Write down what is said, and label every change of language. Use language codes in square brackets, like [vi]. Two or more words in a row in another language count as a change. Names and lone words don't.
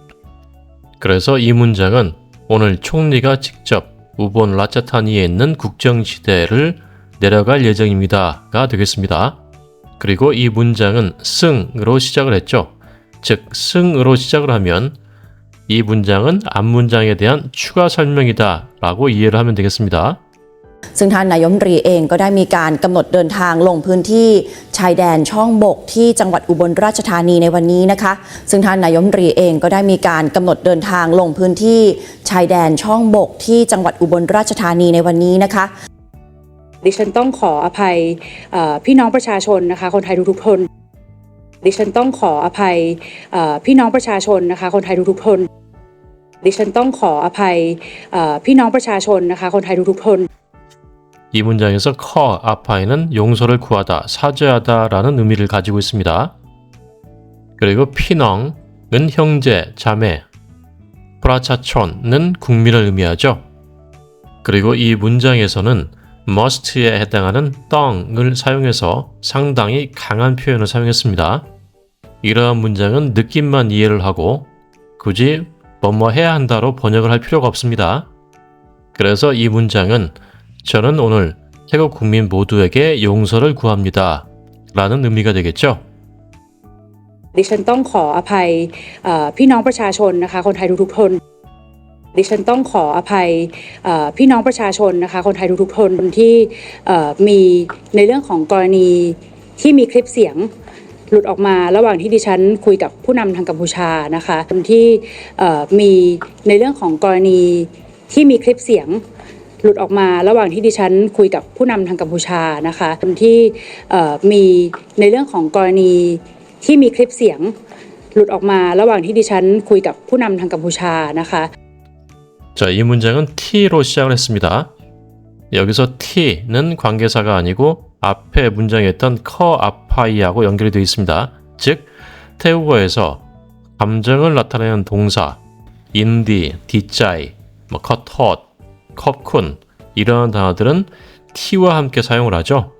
[ko] 그래서 이 문장은 오늘 총리가 직접 우본 라차타니에 있는 국경지대를 내려갈 예정입니다가 되겠습니다. 그리고 이 문장은 승으로 시작을 했죠. 즉, 승으로 시작을 하면 이 문장은 앞문장에 대한 추가 설명이다 라고 이해를 하면 되겠습니다. [th] ซึ่งท่านนายกรัฐมนตรีเองก็ได้มีการกำหนดเดินทางลงพื้นที่ชายแดนช่องบกที่จังหวัดอุบลราชธานีในวันนี้นะคะซึ่งท่านนายกรัฐมนตรีเองก็ได้มีการกำหนดเดินทางลงพื้นที่ชายแดนช่องบกที่จังหวัดอุบลราชธานีในวันนี้นะคะ ดิฉันต้องขออภัยพี่น้องประชาชนนะคะคนไทยทุกๆคนดิฉันต้องขออภัยพี่น้องประชาชนนะคะคนไทยทุกๆคนดิฉันต้องขออภัยพี่น้องประชาชนนะคะคนไทยทุกๆคน [ko] 이 문장에서 커, 아파이는 용서를 구하다, 사죄하다 라는 의미를 가지고 있습니다. 그리고 피넝은 형제, 자매, 프라차촌은 국민을 의미하죠. 그리고 이 문장에서는 must에 해당하는 떵을 사용해서 상당히 강한 표현을 사용했습니다. 이러한 문장은 느낌만 이해를 하고 굳이 뭐뭐 해야 한다로 번역을 할 필요가 없습니다. 그래서 이 문장은 저는 오늘 태국 국민 모두에게 용서를 구합니다 라는 의미가 되겠죠. [th] ดิฉันต้องขออภัยพี่น้องประชาชนนะคะคนไทยทุกๆคนดิฉันต้องขออภัยพี่น้องประชา ชนนะคะคนไทยทุกๆคนที่มีในเรื่องของกรณีที่มีคลิปเสียงหลุดออกมาระหว่างที่ดิฉันคุยกับผู้นำทางกัมพูชานะคะที่มีในเรื่องของกรณีที่มีคลิปเสียงหลุดออกมาระหว่างที่ดิฉันคุยกับผู้นำทางกัมพูชานะคะที่มีในเรื่องของกรณีที่มีคลิปเสียงหลุดออกมาระหว่างที่ดิฉันคุยกับผู้นำทางกัมพูชานะคะ [ko] 자, 이 문장은 T로 시작을 했습니다. 여기서 T는 관계사가 아니고 앞에 문장에 있던 커, 아파이하고 연결이 되어 있습니다. 즉, 태국어에서 감정을 나타내는 동사 인디, 디짜이, 컷헳, 컵쿤 이러한 단어들은 T와 함께 사용을 하죠.